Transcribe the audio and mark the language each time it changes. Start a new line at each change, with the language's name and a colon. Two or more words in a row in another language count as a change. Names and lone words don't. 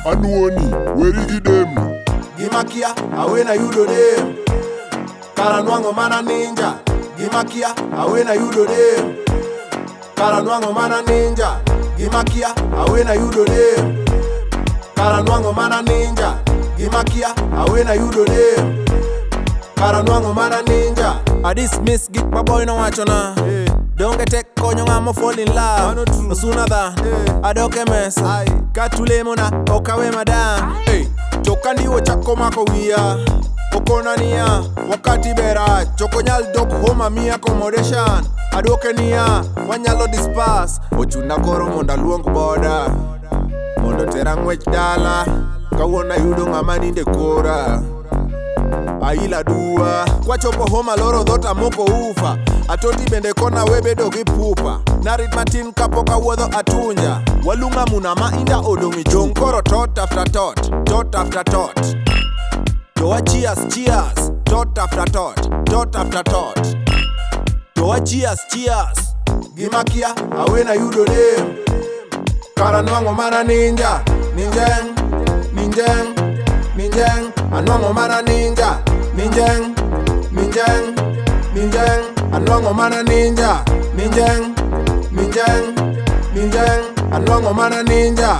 Luo (Kenya and Tanzania): Anuoni, weri gidem. Gimakia, awena yudo dem. Karanwango mana NiNjA. Gimakia, awena yudo dem. Karanwango mana NiNjA. Gimakia, awena yudo dem. Karanwango mana NiNjA. Gimakia, awena yudo dem. Karanwango mana NiNjA.
English: I dismiss
Luo (Kenya and Tanzania): gik maboy no wachona. Donge tek konyo ng'amo
English: fall in love.
Luo (Kenya and Tanzania): Osuna than adoke mesa. Katulemo na okawe madam. Choka ndiwo chako mako wia. Okona niya, wakati bera. Choko nyal dok home mi accommodation. Adoke niya, wanyalo disperse. Ochuna koro monda luong boda. Mondo tera ng'wech dala. Kawuona yudo ng'ama ninde kora. Aila dua. Kwa chopo homa loro dhota moko ufa. Atoti bende kona webedo gi pupa. Narit matin kapoka wuodho atunja. Walunga muna ma inda odongi chong. Koro
English: tot after tot.
Luo (Kenya and Tanzania): Toa cheers.
English: Tot after tot. Toa cheers.
Luo (Kenya and Tanzania): Gimakia, awena yudo dem. Karanwango mana NiNjA. NiNjA. Anwango mana NiNjA. NiNjA. Anwango mana NiNjA. NiNjA. Anwango mana NiNjA.